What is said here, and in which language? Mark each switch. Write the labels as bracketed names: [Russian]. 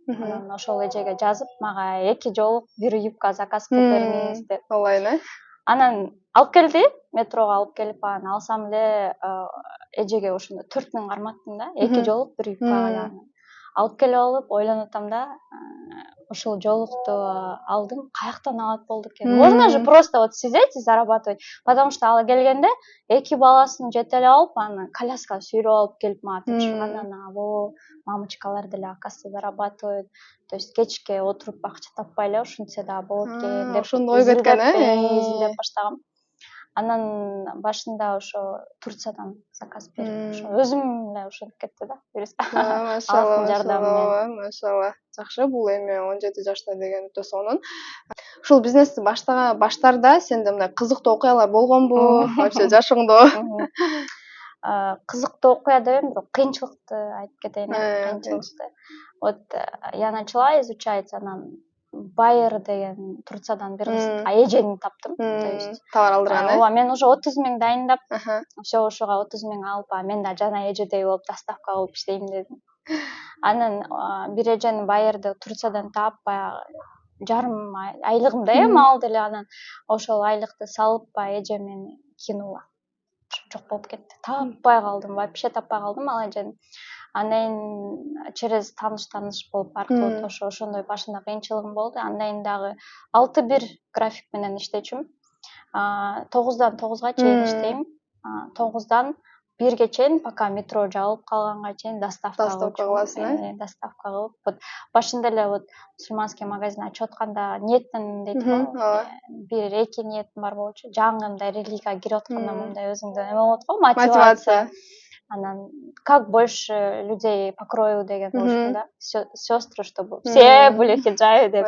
[Kyrgyz] Анан ошол эжеге жазып, мага 2 жолук бир юбка заказ кылып бериңиз деп. Олайна. Анан алып келди, метрого алып келип, анан алсам эле эжеге ошондо 4000 карматтым да, 2 жолук бир юбкага. Алып келип алып, ойлонуп атам да, ошол жолукту алдым, каяктан алат болду экен? [Russian] Можно же просто вот сидеть и зарабатывать. Потому что [Kyrgyz] ала келгенде 2 баласын жетелеп алып, аны коляскага сүйрөп алып келип мага тапшырган. Анан мамочкалар деле [Russian] оказывается зарабатывают. То есть [Kyrgyz] кечке отуруп акча таппай эле ушинтсе да болот экен деп. Ошондо ой кеткен, изилдеп баштагам. Анан башында ошо Турциядан заказ берип, ошо өзүм эле ошентип кетти да. Машалла, машалла. Жакшы, бул эми 17 жашта деген өтө сонун. Ушул бизнести баштарда сенде мындай кызыктуу окуялар болгонбу? Вообще жашооңдо? Кызыктуу окуя дебейм, бирок кыйынчылыкты айтып кетейин. Кыйынчылыкты. [Russian] Вот я начала изучать, [Kyrgyz] анан Байер деген Турциядан бир кыз, эжени таптым. [Russian] То есть [Kyrgyz] товар алдырган. Ооба, мен уже 30 000 дайындап, все ошого 30 000 алып, мен да жана эжедей болуп доставка кылып иштейм дедим. Анан бир эжени Байерди Турциядан таап, баягы жарым айлыгымда мал деле, анан ошол айлыкты салып, эже мени кинула. Жок болуп кетти. Таппай калдым, вообще таппай калдым ал эжени. Анан через таныш болуп аркылуу ошондой башында кыйынчылыгым болду. Андан кийин дагы 6-1 график менен иштечүмүн. 9-дан 9га чейин иштейм. 9-дан 1ге чейин, пока метро жабылып калганга чейин доставка кыласың, доставка кылып. Вот башында эле вот [Russian] мусульманский магазин [Kyrgyz] ачып атканда ниеттен дейт го. Бир-эки ниетим бар болчу. Жаңы религияга кирип атканда мындай өзүңдө эме болот го, мотивация. [Russian] Анан как больше людей по крою [Kyrgyz] деген болчу да. [Russian] Сестры, чтобы все были в хиджабе деп.